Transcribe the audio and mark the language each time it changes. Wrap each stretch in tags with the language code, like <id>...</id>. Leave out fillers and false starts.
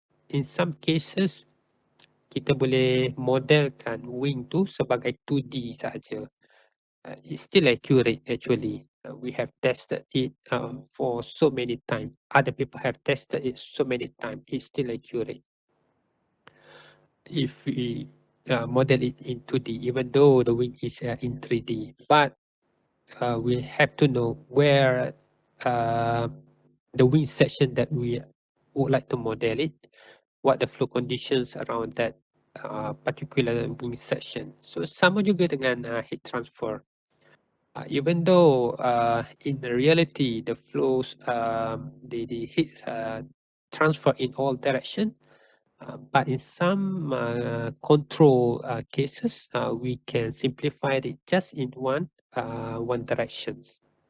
<ms>In some cases, kita boleh modelkan wing tu sebagai 2D sahaja.</ms> <en>It's still accurate actually. We have tested it for so many times. Other people have tested it so many times. It's still accurate. If we model it in 2D, even though the wing is in 3D. But we have to know where the wing section that we would like to model it, what the flow conditions around that particular wing section.</en> <ms>So sama juga dengan heat transfer.</ms> <en>Even though in the reality the flows, the heat transfer in all direction, but in some control cases, we can simplify it just in one directions.</en>